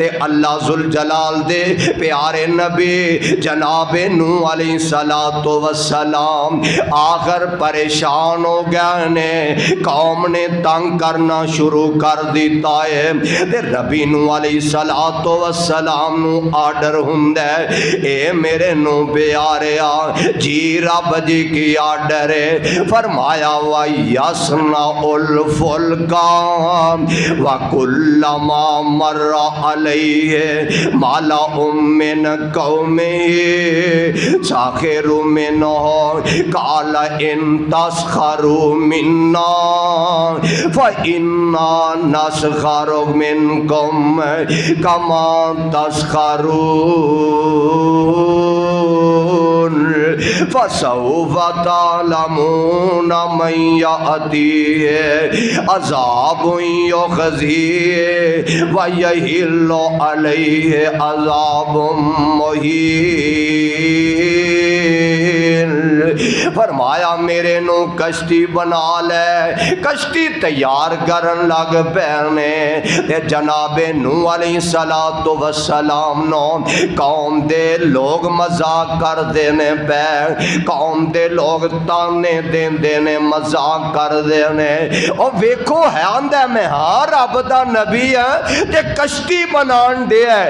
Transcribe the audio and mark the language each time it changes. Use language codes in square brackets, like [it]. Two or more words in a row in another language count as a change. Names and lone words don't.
[pa] اللہ ذوالجلال دے پیارے نبی جناب نوح [ar] علیہ السلام [pa] آخر پریشان ہو گئے نے، قوم نے تنگ کرنا شروع کر دیتا ہے تے ربی نوح [ar] علیہ السلام [pa] نو آرڈر ہندے، اے میرے نو پیاریا جی رب جی کی آرڈر ہے، فرمایا [ar] وَيَصْنَعُ الْفُلْكَ وَكُلَّمَا مَرَّ عَلَيْهِ مَلَأٌ مِّنْ قَوْمِهِ سَخِرُوا مِنْهُ قَالَ إِن تَسْخَرُوا مِنَّا فَإِنَّا نَسْخَرُ مِنْكُمْ کما تسخرون فسوف تعلمون من یأتیہ عذاب یخزیہ ویحل علیہ عذاب مہین۔ [pa] فرمایا میرے نو کشتی بنا لے، کشتی تیار کرن لگ پینے تے جناب نوح [ar] علیہ السلام [pa] نو قوم دے لوگ مذاق کر دینے پہ، قوم دے لوگ تانے دین دینے مذاق کر دینے، اور ویکھو ہے آندہ میں ہاں رب دا نبی ہے تے کشتی بنان دے ہے۔